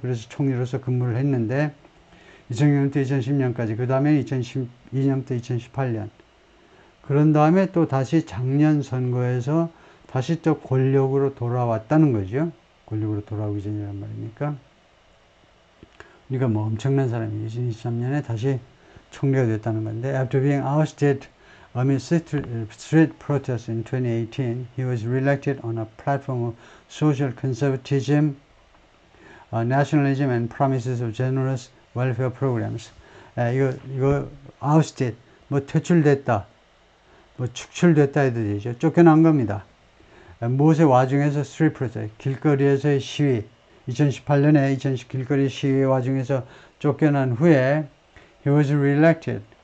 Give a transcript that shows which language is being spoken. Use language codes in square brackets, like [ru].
[ko] 그래서 총리로서 근무를 했는데 2000년부터 2010년까지 그 다음에 2012년부터 2018년 그런 다음에 또 다시 작년 선거에서 다시 또 권력으로 돌아왔다는 거죠. 권력으로 돌아오기 전이란 말입니까? 그러니까 뭐 엄청난 사람이 2023년에 다시 총리가 됐다는 건데 [en] After being ousted amid street protests in 2018, he was re-elected on a platform of social conservatism, nationalism and promises of generous welfare programs. [ko] 이거 ousted, 뭐 퇴출됐다, 뭐 축출됐다 해도 되죠. 쫓겨난 겁니다. 무엇의 와중에서 [en] street protest, [ko] 길거리에서의 시위, 2018년에 길거리 시위 와중에서 쫓겨난 후에 [en] he was re-elected.